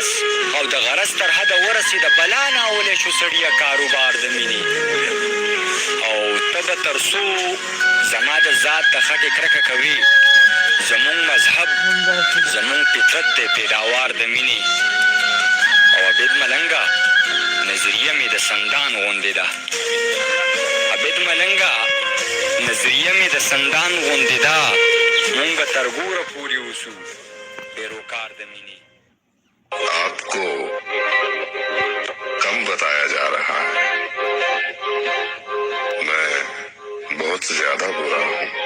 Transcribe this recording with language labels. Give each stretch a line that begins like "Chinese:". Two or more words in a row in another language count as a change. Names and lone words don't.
Pashto: او د غرض تر حده ورسېده بلا ناولی شو سړیه کاروبار د مینې او ته به تر څو زما د ذات د خټې کرکه کوي زمونږ مذهب زمونږ فطرت دی پیداوار د مینې او عبید ملنګه نظریه مې د سندان غوندې ده عبید ملنګه نظریه مې د سندان غوندې ده مونږ به تر ګوره پورې اوسو پیروکار د مینې
Urdu: آپ کو کم بتایا جا رہا ہے میں بہت زیادہ برا ہوں